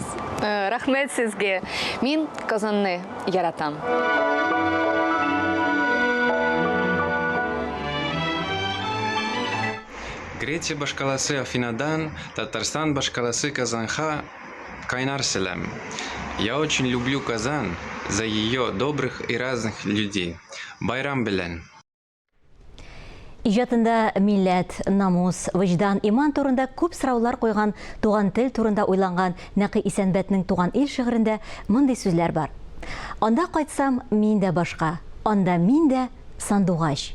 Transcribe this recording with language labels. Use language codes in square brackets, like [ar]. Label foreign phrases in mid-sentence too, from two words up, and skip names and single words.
[tt] Рәхмәт сезгә. Мин Казанны яратам. Греция башкаласы Афинадан, Татарстан башкаласы Казанха кайнар селам. [ru] Я очень люблю Казан за ее добрых и разных людей. [tt] Байрам белән. Иҗатында милләт, намус, вөҗдан, иман турында күп сораулар куйган, туган тел турында уйланган Нәкый Исәнбәтнең Туган ил шигырендә мондый сүзләр бар. Анда кайтсам, мин дә башка, анда мин дә сандугач.